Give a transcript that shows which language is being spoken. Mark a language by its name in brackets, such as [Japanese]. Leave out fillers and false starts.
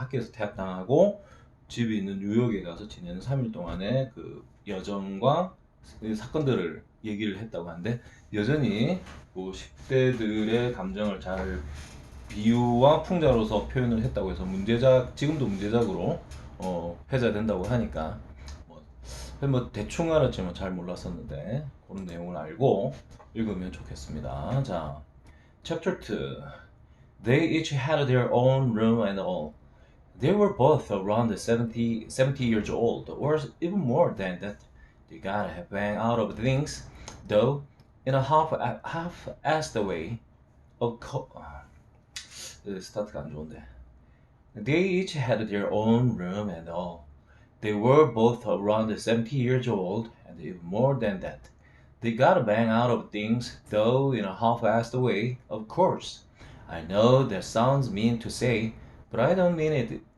[Korean] 퇴학당하고 집이 있는 뉴욕에 가서 지내는 3일 동안의 그 여정과 사건들을 얘기를 했다고 하는데, 여전히 그 10대들의 감정을 잘 비유와 풍자로서 표현을 했다고 해서 지금도 문제작으로 회자된다고 하니까 뭐 대충 알았지만 잘 몰랐었는데 그런 내용을 알고 읽으면 좋겠습니다. [English] 자, Chapter 2. They each had their own room and all. They were both around 70 years old, or even more than that. They got a bang out of things, though, in a half-assed way. [Korean] Of 스타트가 안 좋은데. [English] They each had their own room and all. They were both around 70 years old, and even more than that. They got a bang out of things, though in a half-assed way, of course. I know that sounds mean to say, but I don't mean it.